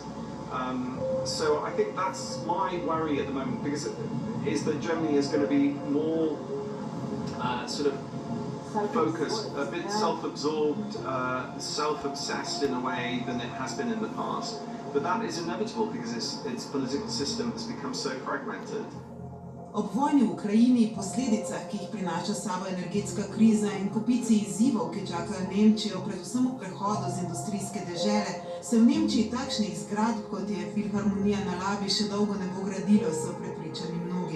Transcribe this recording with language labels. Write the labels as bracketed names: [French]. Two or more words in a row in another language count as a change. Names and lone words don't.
[English] So I think that's my worry at the moment, because is that Germany is going to be more sort of focused, a bit self-absorbed, self-obsessed in a way than it has been in the past. But that is inevitable because its political system has become so fragmented. [Slovenian] Ob vojni v Ukrajini, posledicah, ki jih prinaša s sabo energetska kriza in kopici izzivov, ki čakajo Nemčijo, predvsem v prehodu z industrijske dežele, se v Nemčiji takšnih zgradb, kot je Filharmonija na Labi, še dolgo ne bo gradilo, so prepričani mnogi.